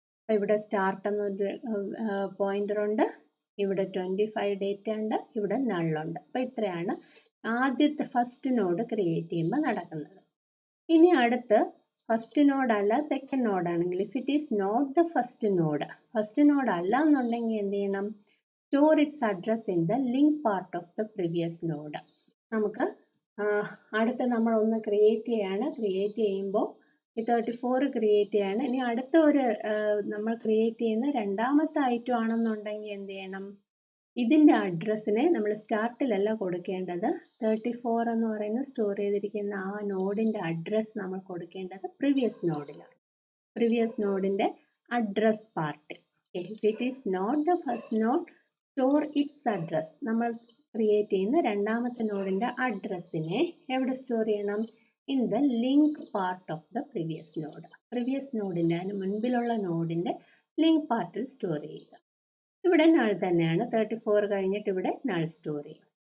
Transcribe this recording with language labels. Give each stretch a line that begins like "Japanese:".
Malayalam: അപ്പോൾ ഇവിടെ സ്റ്റാർട്ട് എന്നൊരു പോയിന്റർ ഉണ്ട്, ഇവിടെ 25 ഡേറ്റ ഉണ്ട്, ഇവിടെ നള്ളുണ്ട്. അപ്പോൾ ഇത്രയാണ് ആദ്യത്തെ ഫസ്റ്റ് നോഡ് ക്രിയേറ്റ് ചെയ്യുമ്പോൾ നടക്കുന്നത്. ഇനി അടുത്ത് ഫസ്റ്റ് നോഡ് അല്ല second നോഡാണെങ്കിൽ
English: if it is not the first node
Malayalam: അല്ല എന്നുണ്ടെങ്കിൽ എന്ത് ചെയ്യണം,
English: store its address in the link part of the previous node.
Malayalam: നമുക്ക് അടുത്ത നമ്മൾ ഒന്ന് ക്രിയേറ്റ് ചെയ്യാണ്. ക്രിയേറ്റ് ചെയ്യുമ്പോൾ ഈ 34 ക്രിയേറ്റ് ചെയ്യാണ്. ഇനി അടുത്ത ഒരു നമ്മൾ ക്രിയേറ്റ് ചെയ്യുന്ന രണ്ടാമത്തെ ഐറ്റം ആണെന്നുണ്ടെങ്കിൽ എന്ത് ചെയ്യണം? ഇതിൻ്റെ അഡ്രസ്സിനെ നമ്മൾ സ്റ്റാർട്ടിലല്ല കൊടുക്കേണ്ടത്. 34 എന്ന് പറയുന്ന സ്റ്റോർ ചെയ്തിരിക്കുന്ന ആ നോഡിൻ്റെ അഡ്രസ്സ് നമ്മൾ കൊടുക്കേണ്ടത് previous നോഡിലാണ്. Previous നോഡിൻ്റെ address part.
English: If it is not the first node, store its address.
Malayalam: നമ്മൾ ക്രിയേറ്റ് ചെയ്യുന്ന രണ്ടാമത്തെ നോഡിൻ്റെ അഡ്രസ്സിനെ എവിടെ സ്റ്റോർ ചെയ്യണം?
English: In the link part of the previous node.
Malayalam: Previous നോഡിൻ്റെ അതിന് മുൻപിലുള്ള നോഡിൻ്റെ ലിങ്ക് പാർട്ടിൽ സ്റ്റോർ ചെയ്യുക. ഇവിടെ നൾ തന്നെയാണ്. 34 കഴിഞ്ഞിട്ട് ഇവിടെ നൾ സ്റ്റോർ ചെയ്യും.